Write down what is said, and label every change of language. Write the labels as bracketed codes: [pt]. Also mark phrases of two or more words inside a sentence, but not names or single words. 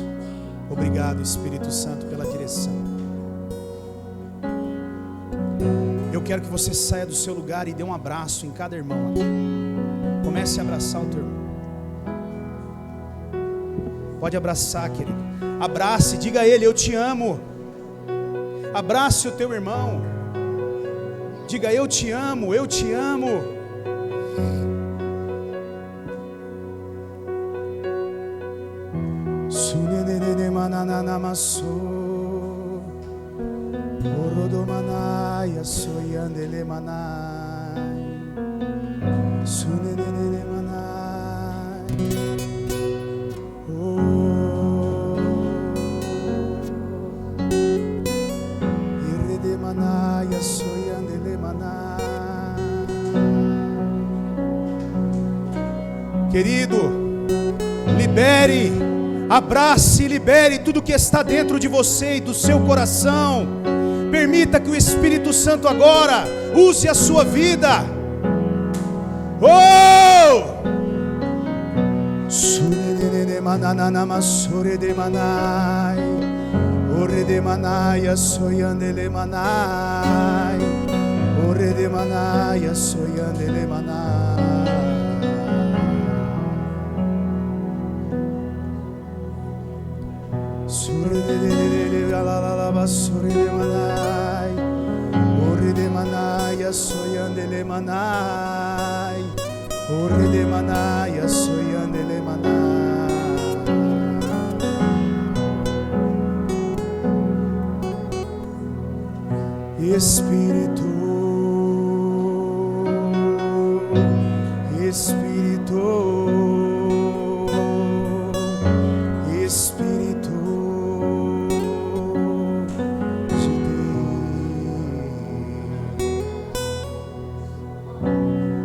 [pt] Obrigado, Espírito Santo, pela direção. Eu quero que você saia do seu lugar e dê um abraço em cada irmão aqui. Comece a abraçar o teu irmão. Pode abraçar, querido. Abrace, diga a ele: eu te amo. Abrace o teu irmão. Diga: eu te amo, eu te amo. Orodomanaya soyandele manai, sunenene manai, irede manaya soyandele manai. Querido, libere, abrace e libere tudo que está dentro de você e do seu coração. Permita que o Espírito Santo agora use a sua vida. Oh! Sunenene manana masore de manai, ore de manaya soyandele manai, ore de manaya soyandele manai. Sure de la la la basure de manai, ore de manaya soyandele manai, ore de manaya soyandele manai. Espírito, Espírito, Espírito de Deus.